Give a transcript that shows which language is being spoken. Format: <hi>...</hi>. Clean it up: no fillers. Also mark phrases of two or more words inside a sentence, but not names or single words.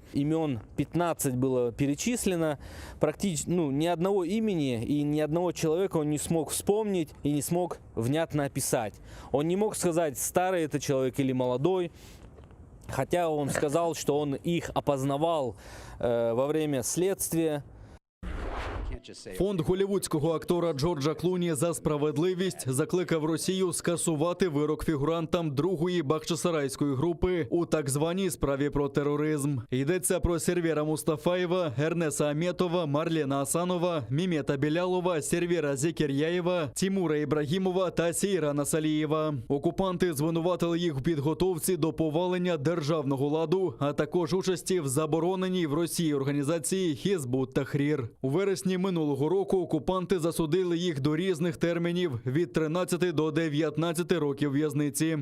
<ru>Имен 15 было перечислено, практически ни одного имени и ни одного человека он не смог вспомнить и не смог внятно описать. Он не мог сказать, старый это человек или молодой, хотя он сказал, что он их опознавал во время следствия.</ru> <uk>Фонд голлівудського актора Джорджа Клуні за справедливість закликав Росію скасувати вирок фігурантам другої Бахчисарайської групи у так званій справі про тероризм. Йдеться про Сервера Мустафаєва, Ернеса Аметова, Марлена Асанова, Мімета Білялова, Сервера Зекеряєва, Тімура Ібрагімова та Сейрана Салієва. Окупанти звинуватили їх в підготовці до повалення державного ладу, а також участі в забороненій в Росії організації Хізбут Тахрір. У вересні минулого року окупанти засудили їх до різних термінів – від 13 до 19 років в'язниці.</uk>